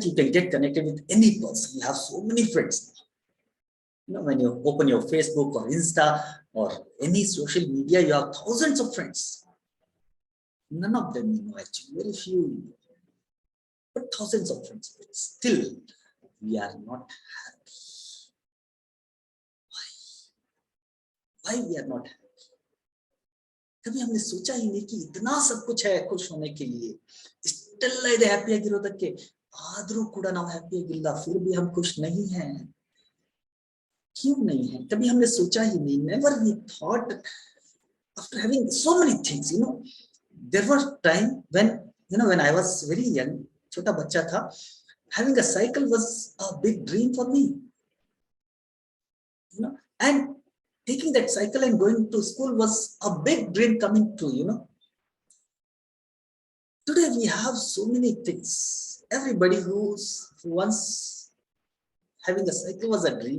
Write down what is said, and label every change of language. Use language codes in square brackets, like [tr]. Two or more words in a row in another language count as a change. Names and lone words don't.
[en] You can get connected with any person. You have so many friends. When you open your Facebook or Insta or any social media, you have thousands of friends. None of them you know, actually, very few, but thousands of friends. But still, we are not happy. Why we are not happy? [hi] कभी हमने सोचा ही नहीं कि इतना सब कुछ है खुश होने के लिए. [kn] इष्टेಲ್ಲ ಇದೆ ಹ್ಯಾಪಿ ಆಗಿರೋದಕ್ಕೆ, ಆದ್ರೂ ಕೂಡ ನಾವು ಹ್ಯಾಪಿ ಆಗಿಲ್ಲ, [hi] फिर भी हम खुश नहीं हैं. क्यों नहीं है? कभी हमने सोचा ही नहीं. [en] Never we thought, after having so many things, there was time when I was very young, [hi] छोटा बच्चा था, [en] having a cycle was a big dream for me. And taking that cycle and going to school was a big dream coming true. Today we have so many things. Everybody who once having a cycle was a dream.